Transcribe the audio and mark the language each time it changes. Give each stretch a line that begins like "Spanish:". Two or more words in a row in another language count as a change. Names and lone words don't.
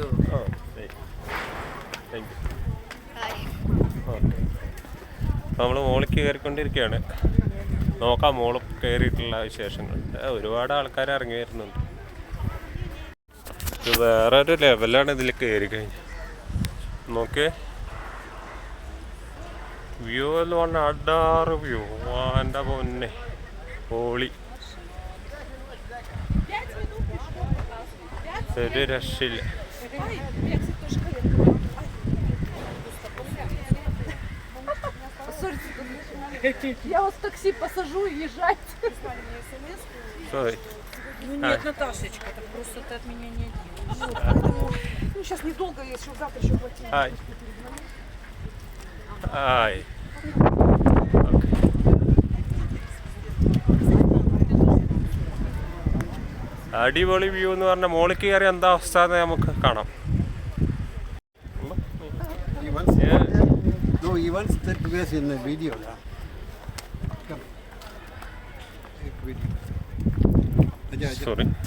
English: Oh, thank you. Hi. Okay.
Malayalam: നമ്മൾ മോളിലേക്ക് കയറിക്കൊണ്ടിരിക്കുകയാണ്. നോക്കാം മോളിൽ കയറിയിട്ടുള്ള വിശേഷങ്ങൾ. ഒരുപാട് ആൾക്കാർ ഇറങ്ങി വരുന്നുണ്ട്. ഇത് വേറൊരു ലെവലാണ് ഇതിൽ കയറി കഴിഞ്ഞാൽ. നോക്കേ, വ്യൂ എന്ന് പറഞ്ഞാൽ അടാറ് വ്യൂ. എൻ്റെ പൊന്നെ, പൊളി. ഒരു രക്ഷയില്ല.
Russian: Я вас в такси посажу и езжайте. Sorry. Ну нет, Наташечка, так просто ты от меня не один. Ну сейчас недолго, если завтра еще платить.
English: Hi. Hi.
Malayalam: അടിപൊളി വ്യൂ എന്ന് പറഞ്ഞാൽ മോളിക്ക് കയറി എന്താ അവസ്ഥ എന്ന് നമുക്ക് കാണാം. സോറി.